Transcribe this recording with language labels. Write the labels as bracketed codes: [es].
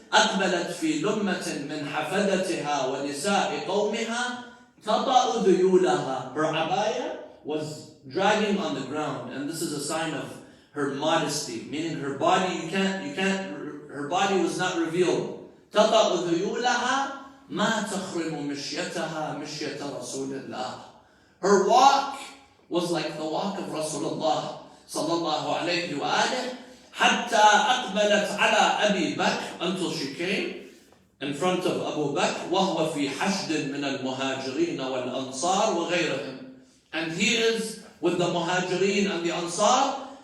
[ar] أقبلت في لمة من حفدتها ونساء قومها تطأ ذيولها, [en] her abaya was dragging on the ground, and this is a sign of her modesty, meaning her body, her body was not revealed. [ar] تطأ ذيولها ما تخرم مشيتها مشية رسول الله. [en] Her walk was like the walk of Rasulullah sallallahu alayhi wa alihi, [ar] حتى أقبلت على أبي بكر, [en] until she came in front of Abu Bakr, [ar] وهو في حشد من المهاجرين والأنصار [en] وغيرهم, and he is with the Muhajirin and the Ansar.